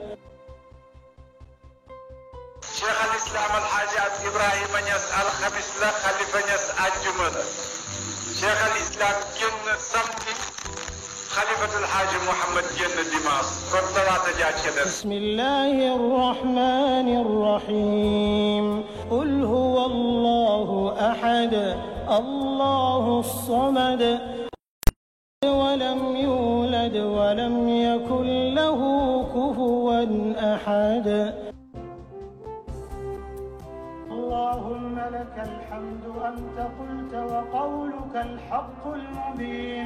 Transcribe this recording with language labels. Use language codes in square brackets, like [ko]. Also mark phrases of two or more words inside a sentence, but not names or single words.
[wo] Cheikh al Islam al Hadji Ibrahima Niass alxamis la Khalifa Niass àjjuma la Cheikh al Islam génn samedi Khalifatul Hadji Mouhamed génn dimanche kon talaata jaa ca des. [ar] بسم الله الرحمن الرحيم. قل هو الله أحد الله الصمد ولم يولد ولم يكن له كفوا أحد. اللهم لك الحمد أنت قلت وقولك الحق المبين.